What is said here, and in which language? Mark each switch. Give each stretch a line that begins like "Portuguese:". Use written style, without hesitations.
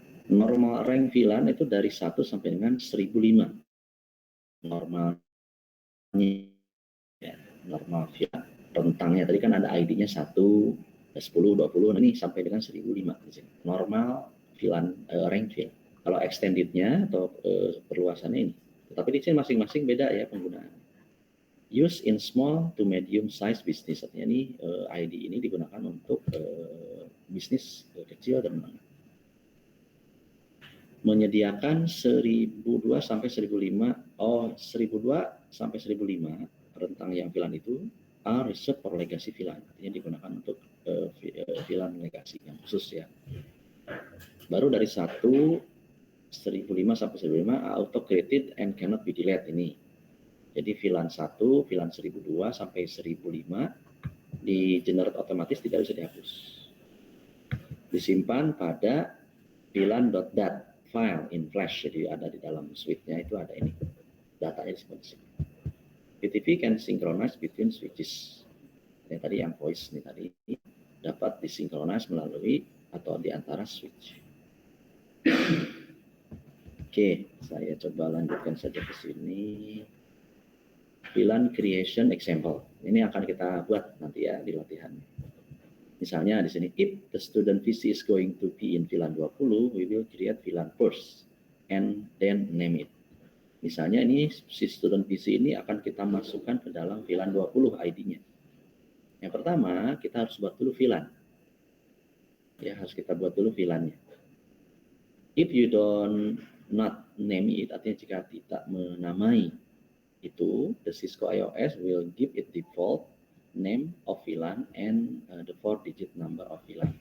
Indonesian: Normal rank VLAN itu dari 1 sampai dengan 1005. Normalnya. Ya, normal VLAN rentangnya tadi kan ada ID-nya 1, 10, 20, ini sampai dengan 1005 di sini. Normal VLAN rank VLAN. Kalau extended-nya atau perluasannya ini. Tapi di sini masing-masing beda ya penggunaan.
English: Use in small to medium size business.
Indonesian: Artinya ini ID ini digunakan untuk bisnis kecil dan menengah. Menyediakan 1002 sampai 1005, 1002 sampai 1005 rentang yang VLAN itu
English: are reserved for legacy VLAN,
Indonesian: artinya digunakan untuk VLAN legacy yang khusus ya. Baru dari 1005 sampai 1005
English: auto created and cannot be deleted ini.
Indonesian: Jadi VLAN 1, VLAN 1002 sampai 1005 di generate otomatis, tidak bisa dihapus. Disimpan pada VLAN.dat
English: file in flash,
Indonesian: jadi ada di dalam switch-nya itu ada ini. Datanya disimpan di sini.
English: PTV can synchronize between switches.
Indonesian: Ini tadi yang voice ini tadi dapat disinkronize melalui atau di antara switch. Oke, saya coba lanjutkan saja ke sini.
English: VLAN creation example.
Indonesian: Ini akan kita buat nanti ya di latihan. Misalnya di sini,
English: if the student VC is going to be in VLAN 20, we will create VLAN first and then name it.
Indonesian: Misalnya ini si student VC ini akan kita masukkan ke dalam VLAN 20 ID-nya. Yang pertama, kita harus buat dulu VLAN. Ya, harus kita buat dulu VLAN-nya.
English: If you don't not name it,
Indonesian: artinya jika tidak menamai itu,
English: the Cisco IOS will give it default name of VLAN and the 4-digit number of VLAN.